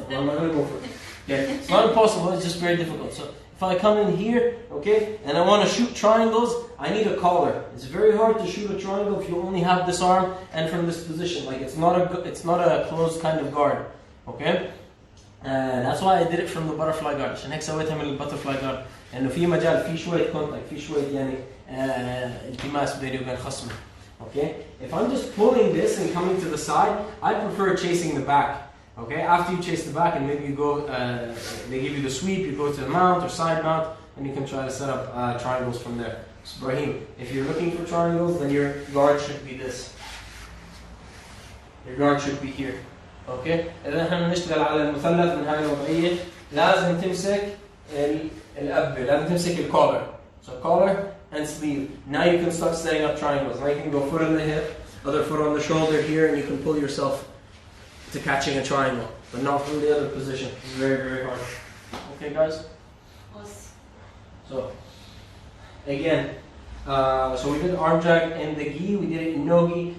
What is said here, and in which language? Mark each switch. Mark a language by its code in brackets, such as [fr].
[en] I'm not going to go for it. Okay, it's not impossible. It's just very difficult. So if I come in here, okay, and I want to shoot triangles, I need a collar. It's very hard to shoot a triangle if you only have this arm and from this position. Like it's not a closed kind of guard, okay. That's why I did it from the butterfly guard. [ar] عشان هيك سويتها من البutterfly guard. لأنه في مجال في شوية contact في شوية يعني التماس بيني وبين خصمي. [en] Okay. If I'm just pulling this and coming to the side, I prefer chasing the back. Okay. After you chase the back and maybe you go, they give you the sweep. You go to the mount or side mount, and you can try to set up triangles from there. So Brahim, if you're looking for triangles, then your guard should be this. Your guard should be here. [ar] اوكي اذا احنا بنشتغل على المثلث من هاي الوضعيه لازم تمسك القبه لازم تمسك الcollar. [en] So collar and sleeve. Now you can start setting up triangles. Now you can go foot on the hip, other foot on the shoulder here, and you can pull yourself to catching a triangle, but not from the other position. It's very, very hard. Okay, guys. So again, so we did arm drag in the gi, we did it in no gi.